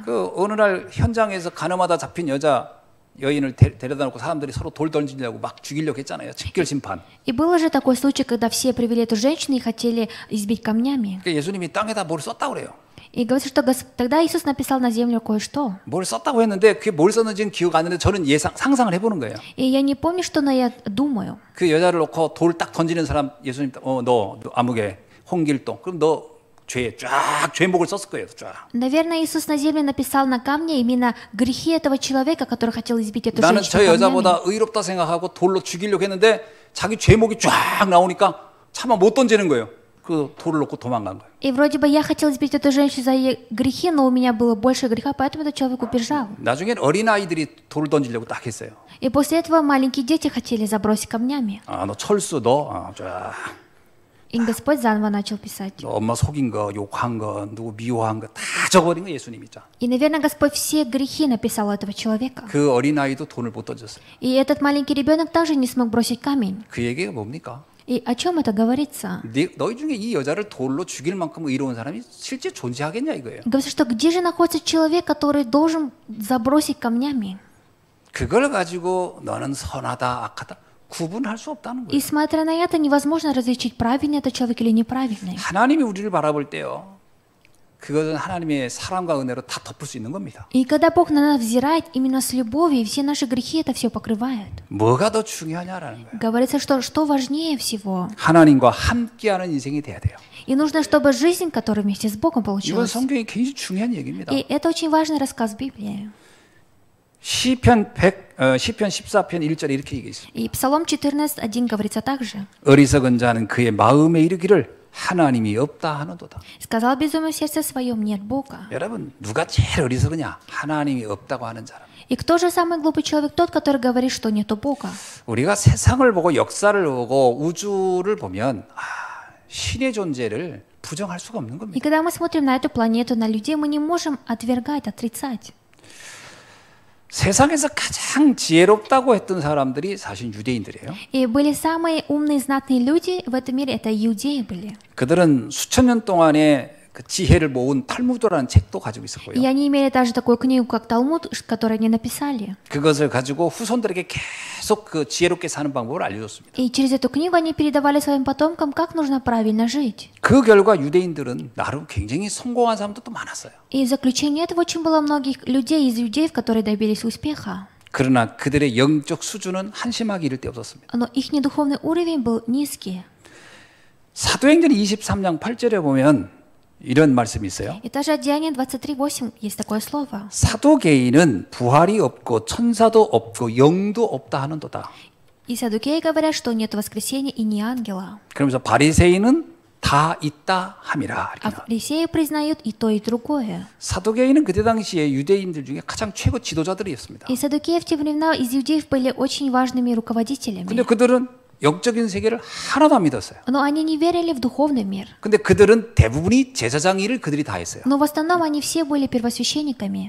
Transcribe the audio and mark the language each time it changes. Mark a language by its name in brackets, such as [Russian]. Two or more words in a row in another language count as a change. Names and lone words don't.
[Korean] 그 어느 날 현장에서 간음하다 잡힌 여인을 데려다 놓고 사람들이 서로 돌 던지려고 막 죽이려고 했잖아요. 직결 심판. [Russian] И был же такой случай, когда все привели эту женщину и хотели избить камнями. [Korean] 그러니까 예수님이 땅에다 뭘 썼다고 그래요. [Russian] И говорится, что тогда Иисус написал на землю 그ое-что. [Korean] 뭘 썼다고 했는데 그게 뭘 썼는지는 기억 안 나는데 저는 상상을 해보는 거예요. [Russian] И я не помню, что, но я думаю. [Korean] 그 여자를 놓고 돌 딱 던지는 사람 예수님 너 아무개 홍길동 그럼 너 쫙 죄목을 썼을 거예요. 쫙. [Russian] Наверное, Иисус на земле написал на камне именно грехи этого человека, который хотел избить эту [Korean] 나는 [Russian] женщину [Korean] 저 [Russian] камнями. [Korean] 여자보다 의롭다 생각하고 돌로 죽이려고 했는데 자기 죄목이 쫙 나오니까 차마 못 던지는 거예요. 그 돌을 놓고 도망간 거예요. [Russian] И вроде бы я хотел избить эту женщину за ее грехи, но у меня было больше греха, поэтому этот человек убежал. [Korean] 나중엔 어린아이들이 돌을 던지려고 딱 했어요. [Russian] И после этого маленькие дети хотели забросить камнями. [Korean] 너 철수 쫙. [Russian] И Господь заново начал писать. [Korean] 너 엄마 속인 거, 욕한 거, 누구 미워한 거 다 적어버린 거 예수님이 자. [Russian] И, наверное, Господь все грехи написал у этого человека. [Korean] 그 어린아이도 돈을 못 던졌어요. [Russian] И этот маленький ребенок также не смог бросить камень. [Korean] 그 얘기가 뭡니까? [Russian] И о чем это говорится? [Korean] 너희 중에 이 여자를 돌로 죽일 만큼 의로운 사람이 실제 존재하겠냐 이거예요. [Russian] Говорится, что где же находится человек, который должен забросить камнями? [Korean] 그걸 가지고 너는 선하다, 악하다 구분할 수 없다는 [Russian] И [Korean] 거예요. [Russian] смотря на это, невозможно различить, правильный это человек или неправильный. [Korean] 하나님이 우리를 바라볼 때요. 그것은 하나님의 사랑과 은혜로 다 덮을 수 있는 겁니다. [Russian] И когда Бог на нас взирает, именно с любовью, и все наши грехи это все покрывает. [Korean] 뭐가 더 중요하냐라는 거예요. [Russian] Говорится, что важнее всего. [Korean] 하나님과 함께하는 인생이 돼야 돼요. [Russian] И нужно, чтобы жизнь, которая вместе с Богом [Korean] 이건 [Russian] получилась. [Korean] 성경이 굉장히 중요한 얘기입니다. [Russian] И это очень важный рассказ Библии. [Korean] 시편 14편 1절에 이렇게 얘기했습니다. [Russian] И Псалом 14:1 говорится также. [Korean] 어리석은 자는 그의 마음에 이르기를 하나님이 없다 하는도다. [Russian] Сказал безумный в сердце своем, нет Бога. [Korean] 여러분 누가 제일 어리석으냐? 하나님이 없다고 하는 사람. [Russian] И кто же самый глупый человек? Тот, который говорит, что нету Бога. [Korean] 우리가 세상을 보고 역사를 보고 우주를 보면 신의 존재를 부정할 수가 없는 [Russian] И [Korean] 겁니다. [Russian] когда мы смотрим на эту планету, на людей, мы не можем отвергать, отрицать. [Korean] 세상에서 가장 지혜롭다고 했던 사람들이 사실 유대인들이에요. [Russian] И были самые умные, знатные люди в этом мире, это иудеи были. [Korean] 그들은 수천 년 동안의 그 지혜를 모은 탈무드라는 책도 가지고 있었고요. [Russian] И они имели даже такую книгу, как Талмуд, которую они написали. [Korean] 그것을 가지고 후손들에게 계속 그 지혜롭게 사는 방법을 알려줬습니다. [Russian] И через эту книгу они передавали своим потомкам, как нужно правильно жить. [Korean] 그 결과 유대인들은 나름 굉장히 성공한 사람들도 많았어요. [Russian] И в заключение этого очень было многих людей из иудеев, которые добились успеха. [Korean] 그러나 그들의 영적 수준은 한심하게 이를 데 없었습니다. [Russian] Но их духовный уровень был низкий. [Korean] 사도행전 23장 8절에 보면 이런 말씀이 있어요. [Russian] И даже Деяние 23:8 есть такое слово. [Korean] 사도개인은 부활이 없고 천사도 없고 영도 없다 하는도다. [Russian] И саддукеи говорят, что нет воскресения и ни ангела. [Korean] 그러면서 바리새인은 다 있다 함이라. [Russian] А фарисеи признают и то, и другое. [Korean] 사도개인은 그때 당시에 유대인들 중에 가장 최고 지도자들이었습니다. [Russian] И саддукеи в те времена из иудеев были очень важными руководителями. [Korean] 근데 그들은 영적인 세계를 하나도 안 믿었어요. [Russian] Но они не верили в духовный мир. [Korean] 근데 그들은 대부분이 제사장 일을 그들이 다 했어요. [Russian] Но в основном они все были первосвященниками.